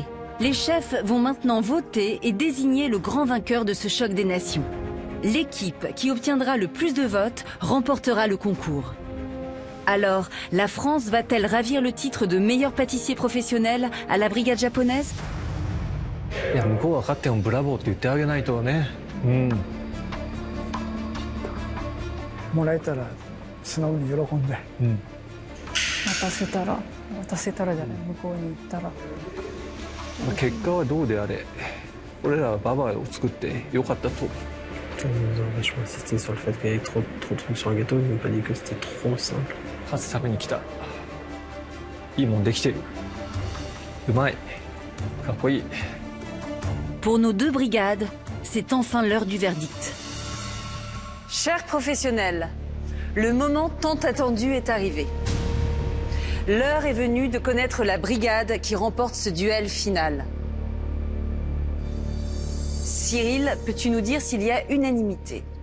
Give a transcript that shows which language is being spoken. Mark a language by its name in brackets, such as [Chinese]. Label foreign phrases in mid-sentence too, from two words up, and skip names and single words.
[French] Les chefs vont maintenant voter et désigner le grand vainqueur de ce choc des nations. L'équipe qui obtiendra le plus de votes remportera le concours. Alors, la France va-t-elle ravir le titre de meilleur pâtissier professionnel à la brigade japonaise? [Japanese] いや向こうは勝ってもブラボーって言ってあげないとね。うん。もらえたら素直に喜んで。うん。渡せたらじゃない、向こうに行ったら。結果はどうであれ、俺らはババアを作ってよかったと。 [French] Ils ont vachement insisté sur le fait qu'il y avait trop de trucs sur un gâteau, ils n'ont pas dit que c'était trop simple. [Japanese] 勝つために来た。いいもんできてる。うまい。かっこいい。 [French] Pour nos deux brigades, c'est enfin l'heure du verdict. Chers professionnels, le moment tant attendu est arrivé. L'heure est venue de connaître la brigade qui remporte ce duel final. Cyril, peux-tu nous dire s'il y a unanimité?